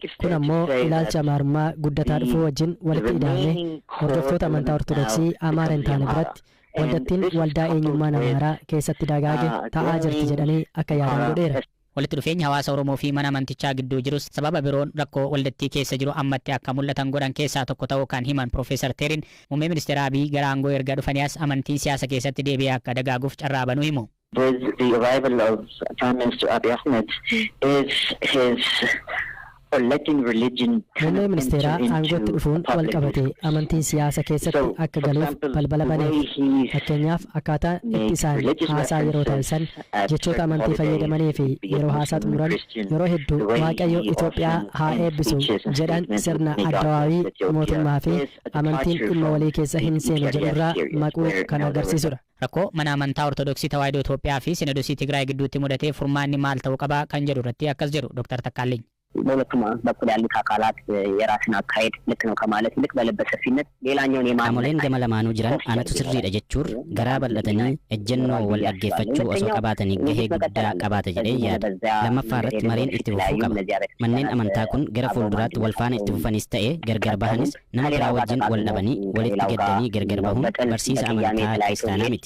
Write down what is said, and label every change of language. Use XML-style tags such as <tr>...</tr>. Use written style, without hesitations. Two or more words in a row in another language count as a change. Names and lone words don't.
<om>Kun ammoo ilaalcha Amaarummaa guddataa dhufuu wajjin walitti hidhamee hordoftoota amantaa Ortodoksii Amaara hin taane biratti waldattiin waldaa eenyummaan Amaaraa keessatti dagaage ta'aa jirti jedhanii akka yaadan godheera. Walitti dhufeenya hawaasa Oromoo fi mana amantichaa gidduu jirus sababa biroon rakkoo waldattii keessa jiru ammatti akka mul'atan godhan keessaa tokko ta'uu kan himan Profeesar Teeriin muummee ministeera Abiy gara aangoo erga dhufaniis amantiin siyaasa keessatti deebi'ee akka dagaaguuf carraa banuu himu.</om> <en>With the arrival of Prime Minister Abiy Ahmed is his</en> <om>muummee ministeeraa aangootti dhufuun wal qabate amantiin siyaasa keessatti akka galuuf balbala baneef. Fakkeenyaaf akkaataa itti isaan haasaa yeroo taasisan jechoota amantii fayyadamanii fi yeroo haasaa xumuran yeroo hedduu Waaqayyo Itoophiyaa haa eebbisu jedhan sirna addawaawii mootummaa fi amantiin dhimma walii keessa hin seenu jedhurraa maquu kan agarsiisudha. Rakkoo mana amantaa Ortodoksii tawaahidoo Itoophiyaa fi sinodosii Tigraay gidduutti mudatee furmaanni maal ta'uu qaba kan jedhu irratti akkas jedhu Dr. Takkaalinyi.</om> <am>በሁለቱም በኩል ያሉት አካላት የራስን አካሄድ ልክ ነው ከማለት ይልቅ በለበሰ ሰፊነት ሌላኛውን</am> <om>qaamoleen gama lamaanuu jiran anatu sirriidha jechuun garaa bal'atanii ejjennoo wal dhaggeeffachuu osoo qabaatanii gahee guddaa qabaata jedhee yaada. Lammaffaa irratti mareen itti fufuu qaba. Manneen amantaa kun gara fuulduraatti wal faana itti fufanis ta'ee gargar bahanis nama biraa wajjin wal dhabanii walitti gaddanii gargar bahuun barsiisa amantaa kiristaanaa miti.</om>